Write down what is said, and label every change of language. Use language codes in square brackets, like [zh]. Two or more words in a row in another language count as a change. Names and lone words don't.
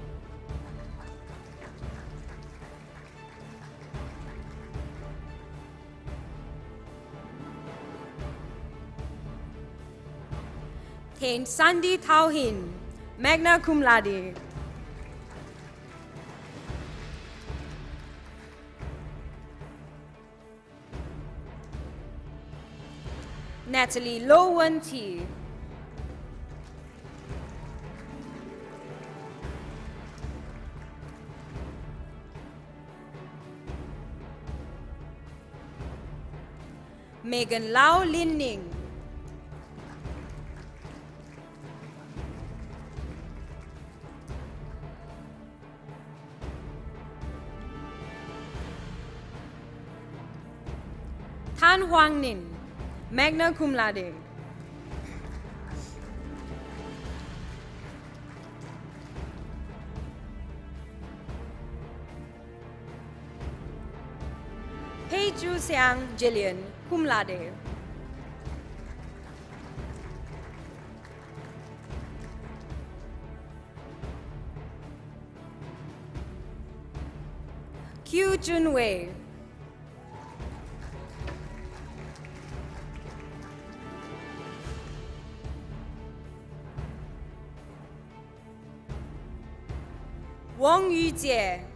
[en] Tain Sandy Thao Hin, [la] magna cum laude. [en] Natalie Lo Wen T. Megan Lau Lin Ning. Tan Huang Nin, [la] magna cum laude. [en] Pei Chu Siang Jillian, [la] cum laude. [en] Q Jun Wei. Wang Yujie.